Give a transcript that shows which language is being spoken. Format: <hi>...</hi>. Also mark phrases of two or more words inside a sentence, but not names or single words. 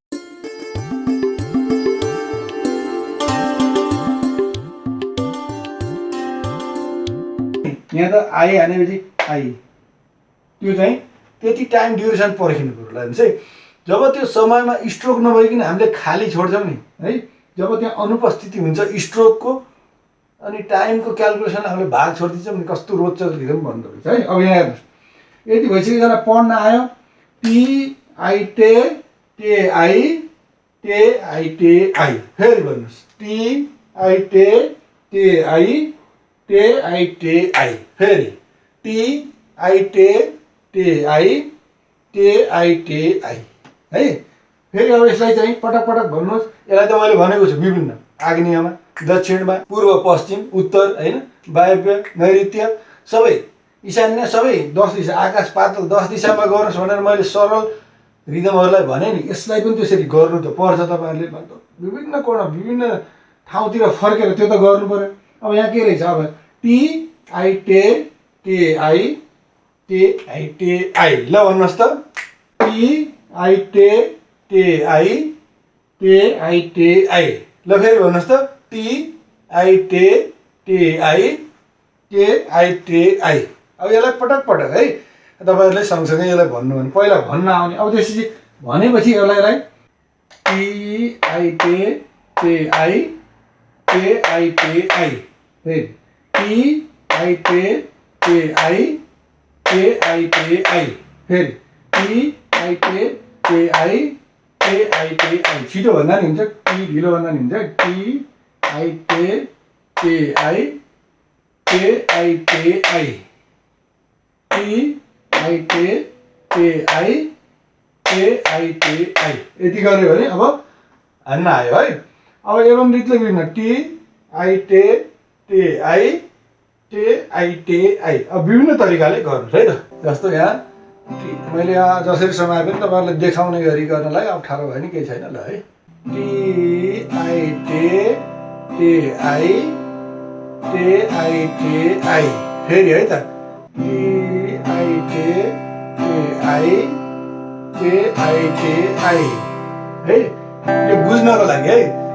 <ne>यहाँ त आई हानेपछि आई, त्यो चाहिँ त्यति टाइम ड्युरेसन पर्खिनु पऱ्यो हेर्नुहोस् है। जब त्यो समयमा स्ट्रोक नभइकन हामीले खाली छोड्छौँ नि है, जब त्यहाँ अनुपस्थिति हुन्छ स्ट्रोकको, अनि टाइमको क्यालकुलेसन हामीले भाग छोडिदिन्छौँ नि, कस्तो रोचक रिदम बन्द रहेछ है। अब यहाँ हेर्नुहोस्, यति भइसक्यो, यसलाई पढ्न आयो, टी आई टे टे आई टे आई टे आई, फेरि भन्नुहोस्, टी आई टे टे आई टे आई टे आई, फेरि टी आई टे टे आई टे आई टे आई है। फेरि अब यसलाई चाहिँ पटक पटक भन्नुहोस्। यसलाई त मैले भनेको छु विभिन्न आग्नेयमा, दक्षिणमा, पूर्व पश्चिम उत्तर होइन, वायव्य नैऋत्य सबै, ईशान्य सबै, 10 दिशा, आकाश पातल 10 दिशामा गर्नुहोस् भनेर मैले सरल रिदमहरूलाई भने नि। यसलाई पनि त्यसरी गर्नु त पर्छ, तपाईँहरूले विभिन्न कोण विभिन्न ठाउँतिर फर्केर त्यो त गर्नु पर्यो। अब यहाँ के रहेछ, अब टी आई टे टे आई टे आई टे आई, ल भन्नुहोस् त, टी आई टे टे आई टे आई टे आई, ल फेरि भन्नुहोस् त, टी आई टे टे आई टे आई टे आई। अब यसलाई पटक पटक है, तपाईँहरूले सँगसँगै यसलाई भन्नु भने पहिला भन्न आउने। अब त्यसपछि भनेपछि यसलाई टी आई टे टे आई टे आई टे आई, फेरि टी आई टे टे आई टे आई टे आई, फेरि टी आई टे टे आई टे आई टे आई। छिटो भन्दा नि हुन्छ, टी ढिलो भन्दा नि हुन्छ, टी आई टे टे आई टे आई टे आई, टी आई टे टे आई टे आई टे आई, यति गऱ्यो भने अब हान्न आयो है। अब एवं रीतले विभिन्न टी आई टे टे आई टे आई टे आई, अब विभिन्न तरिकाले गर्नुहोस् है त। जस्तो यहाँ मैले यहाँ जसरी समाए पनि तपाईँहरूलाई देखाउने गरी गर्नलाई अप्ठ्यारो भयो नि, केही छैन ल है। TITAI फेरि है त, TITAI है, यो बुझ्नको लागि है।</ne>